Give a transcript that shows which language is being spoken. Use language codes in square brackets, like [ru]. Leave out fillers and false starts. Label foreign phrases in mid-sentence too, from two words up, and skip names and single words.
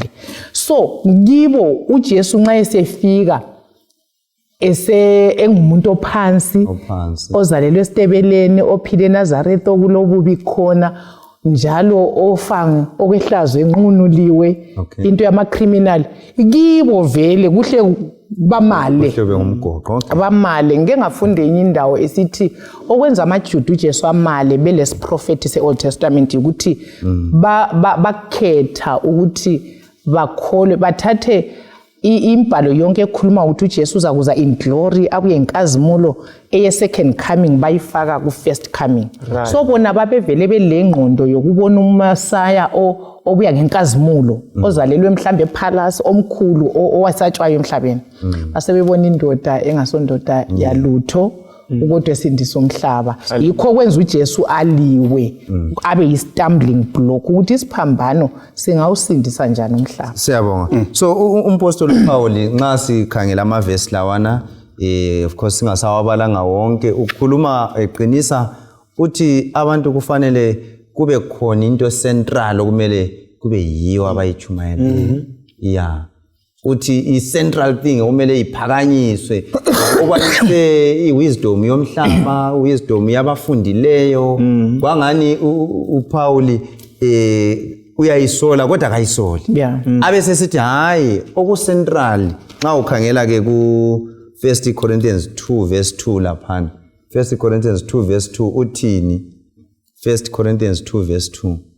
[nd] So kibo uJesu nxa esefika engumuntu ophansi ozalelwe esitebeleni ophile eNazaretha okulobubi khona njalo ofanga okwehlazo enqunuliwe into yama-criminal kibo vele kuhle bamale bamale. Ngeke ngafunde enye indawo esithi okwenza amaJuda uJesu amale belesiprofethi se- [en] Old Testament [nd] ukuthi bakhetha ukuthi bakholwe bathathe imbhalo yonke ekhuluma ukuthi uJesu uzakuza [en] in glory [nd] abuye nkazimulo eye- [en] second coming [nd] bayifaka ku- [en] first coming. [nd] So bona babevele belengqondo yokubona uMessiah obuya ngenkazimulo ozalelwe mhlambe epalace omkhulu owasatshwayo emhlabeni. Basebebona indoda engasondoda yalutho ukodwa esindisa umhlaba. Yikho kwenza uJesu aliwe abe yi- [en] stumbling block [nd] ukuthi isiphambano singawusindisa njani umhlaba. Siyabonga. So umpostoli Paul nxa sikhangela amavesi lawana [en] of course [nd] singasawabalanga wonke ukhuluma eqinisa uthi abantu kufanele kube khona into central okumele kube yiyo abayichumayela. Uthi i- [en] central thing [nd] okumele iphakanyiswe okwanise i-wisdom yomhlaba wisdom yabafundileyo kwangani uPaul uyayisola kodwa akayisoli abese sithi hayi oku-central nxa ukhangela ke ku 1 Corinthians 2 verse 2 laphana 1 Corinthians 2 verse 2 uthini 1 Corinthians 2 verse 2